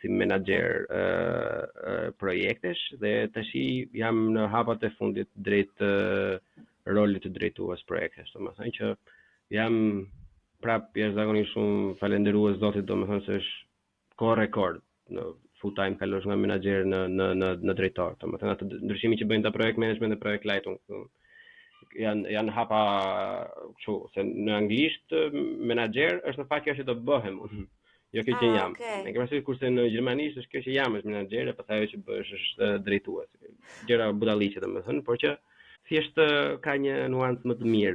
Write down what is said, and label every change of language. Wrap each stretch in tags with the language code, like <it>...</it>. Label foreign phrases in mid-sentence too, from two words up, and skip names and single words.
<sq>si menaxher projektesh, dhe tash jam në hapat e fundit drejt rolit të drejtues projektesh, domethënë që jam prap jashtëzakonisht shumë falenderues zotit, domethënë se është kohë rekord në</sq> <en>full time</en> <sq>kalosh nga menaxher në drejtor, domethënë atë ndryshimi që bëjnë ta</sq> <en>project management</en> <sq>dhe</sq> <en>project lighting</en> <sq>janë hapa kështu, se në anglisht menaxher është në fakt kjo që do bëhem unë, jo kjo që jam. Ne kemi thënë kurse në gjermanisht është kjo që jam, është menaxher, e pastaj ajo që bësh është drejtues. Gjëra budalliqe domethënë, por që thjesht ka një nuancë më të mirë.</sq>